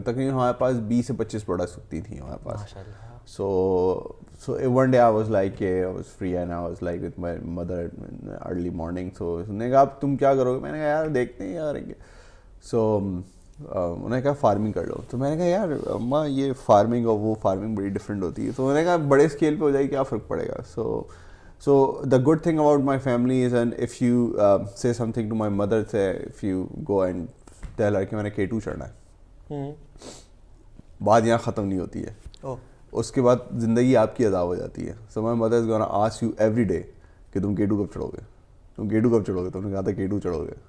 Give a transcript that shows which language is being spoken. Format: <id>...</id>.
<ur>تقریباً ہمارے پاس 20 سے 25 پروڈکٹس ہوتی تھیں ہمارے پاس.</ur> <en>So one day I was like, I was free and I was like with my mother early morning.</en> <ur>So انہوں نے کہا اب تم کیا کرو گے؟ میں نے کہا یار دیکھتے ہیں یار. سو انہوں نے کہا فارمنگ کر لو. تو میں نے کہا یار اماں یہ فارمنگ اور وہ فارمنگ بڑی ڈفرینٹ ہوتی ہے. تو انہوں نے کہا بڑے اسکیل پہ ہو جائے کیا فرق پڑے گا.</ur> <en>So the good thing about my family is, and if you say something to my mother, say if you go and tell her</en> <ur>کہ میں نے K2 چڑھنا ہے، بات یہاں ختم نہیں ہوتی ہے. اس کے بعد زندگی آپ کی ادا ہو جاتی ہے.</ur> <en>so my mother is gonna ask you every day</en> <ur>کہ تم K2 کب چڑھو گے، تم K2 کب چڑھو گے. تو انہوں نے کہا تھا K2 چڑھو گے.</ur>